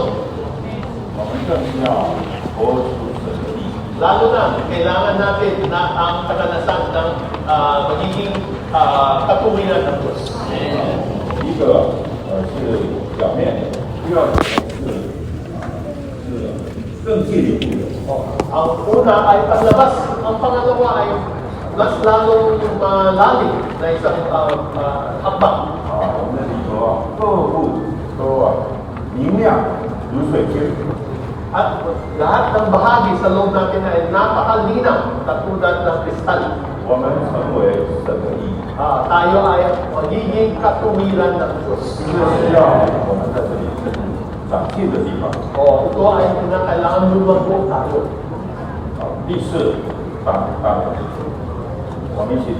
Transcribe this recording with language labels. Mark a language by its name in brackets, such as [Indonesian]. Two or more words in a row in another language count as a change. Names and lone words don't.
[Chinese] 我们更要活出神的义。 [Filipino] Lalo na, kailangan natin na ang karanasan ng magiging katuwiran ng Diyos. [Chinese] 一个是表面的，第二个是更进一步的。 [Filipino] Ang una ay panlabas, ang pangalawa ay mas lalong malalim na isang hakbang. [Chinese] 我们的里头各部都明亮如水晶。 [Filipino] At lahat ng bahagi sa loob natin ay napakalinaw katulad ng kristal. [Chinese] 我们成为神的义， [Filipino] Tayo ay magiging katuwiran ng Diyos. [Chinese] 这是要我们在这里长进的地方。 [Filipino] Ito ay kinakailangan lumago tayo. [Chinese] 第四，我们一起读。